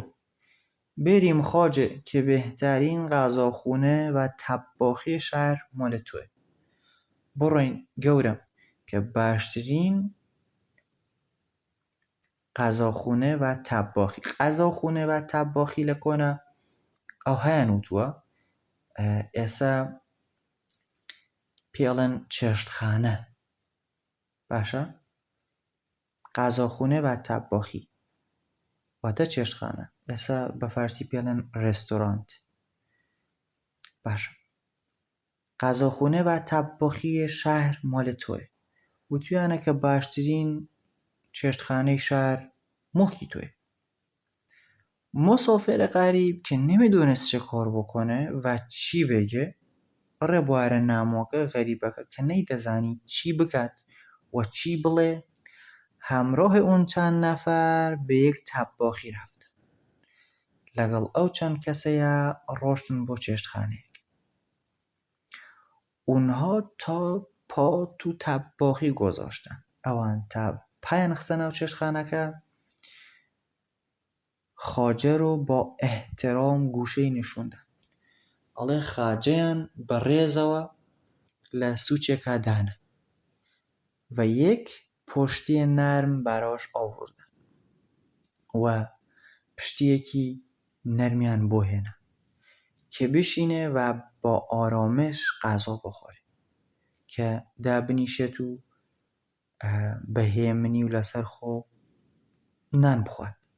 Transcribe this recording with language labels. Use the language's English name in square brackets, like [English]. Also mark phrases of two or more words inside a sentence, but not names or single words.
[Persian] بریم خواجه که بهترین غذاخونه و طباخی شهر مال توه. [Central Kurdish] بڕۆین گەورم کە باشترین [Persian] غذاخونه و طباخی [Central Kurdish] لە کۆنا ئەو هەیان وتووە، ئێستا پێڵێن چێشتخانە، باشە؟ [Persian] غذاخونه و طباخی [Central Kurdish] واتە چێشتخانە، ئێستا بە فارسی پێڵێن ڕێستۆرانت، باشە. [Persian] غذاخونه و طباخی شهر مال توه. [Central Kurdish] وتویانە کە باشترین چێشتخانەی شار مڵکی توێ. [Persian] مسافر غریب که نمیدونست چه کار بکنه و چی بگه، [Central Kurdish] ڕێبوارە نامۆکە غەریبەکە کە نەیدەزانی چی بکات و چی بڵێ، [Persian] همراه اون چند نفر به یک طباخی رفتن. [Central Kurdish] لەگەڵ ئەو چەند کەسەیە ڕۆشتن بۆ چێشتخانەیەک. [Persian] اونها تا پا تو طباخی گذاشتن. [Central Kurdish] ئەوان تا پایان خستە ناو چێشتخانەکە، [Persian] خواجه رو با احترام گوشەی نشوندن. [Central Kurdish] ئەڵێ خاجەیان بەڕێزەوە لە سوچێکا دانا و [Persian] یک پشتی نرم براش آوردن [Central Kurdish] و پشتیەکی نەرمیان بۆ هێنا کە بشینێ و [Persian] با ئارامش غذا بخۆرێ، [Central Kurdish] کە دابنیشێت و بە هێمنی و لەسەر خۆ نان بخوات.